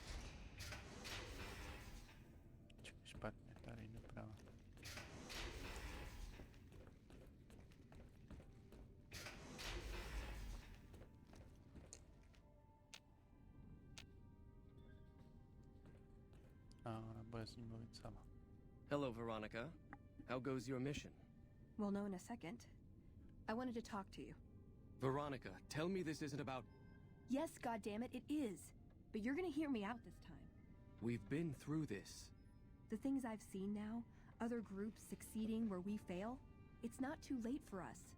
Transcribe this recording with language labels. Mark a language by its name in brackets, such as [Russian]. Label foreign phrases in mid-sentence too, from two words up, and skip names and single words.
[Czech] Špatně, tady doprava. Bude s ním mluvit sama. [English] Hello, Veronica. How goes your mission? We'll know in a second. I wanted to talk to you. Veronica, tell me this isn't about... Yes, goddammit, it is. But you're gonna hear me out this time. We've been through this. The things I've seen now, other groups succeeding where we fail, it's not too late for us.